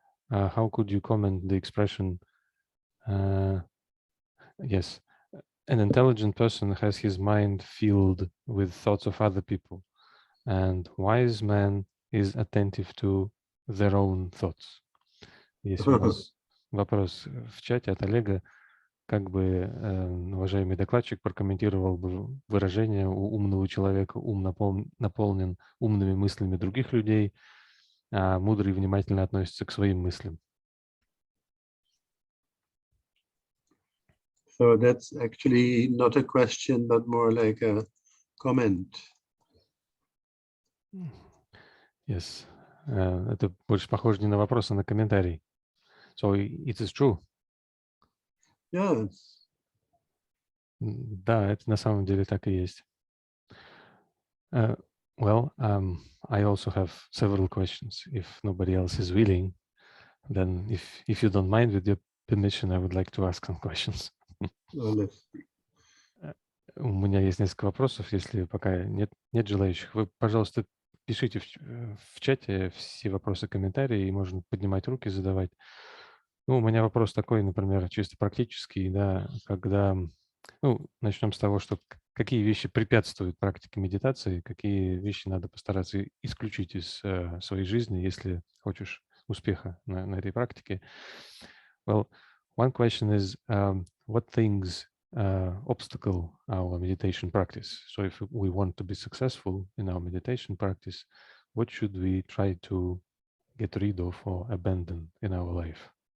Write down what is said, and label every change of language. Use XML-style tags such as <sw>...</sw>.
<en>How could you comment the expression, yes, an intelligent person has his mind filled with thoughts of other people, and wise man is attentive to their own thoughts.</en> <ru>Есть у нас вопрос в чате от Олега. Как бы уважаемый докладчик прокомментировал бы выражение «у умного человека ум наполнен умными мыслями других людей», а мудрый внимательно относится к своим мыслям.</ru> <en>So that's actually not a question, but more like a comment. Yes.</en> <ru>Это больше похоже не на вопрос, а на комментарий.</ru> <en>So it is true. Yeah.</en> <ru>Да, это на самом деле так и есть.</ru> <en>Well, I also have several questions. If nobody else is willing, then if you don't mind, with your permission, I would like to ask some questions.</en> <ru>У меня есть несколько вопросов, если пока нет желающих. Вы, пожалуйста, пишите в чате все вопросы, комментарии, и можно поднимать руки, задавать. Ну, у меня вопрос такой, например, чисто практический, да, когда, ну, начнем с того, что какие вещи препятствуют практике медитации, какие вещи надо постараться исключить из своей жизни, если хочешь успеха на этой практике.</ru> <en>Well, one question is, what things obstacle our meditation practice? So if we want to be successful in our meditation practice, what should we try to get rid of or abandon in our life?</en>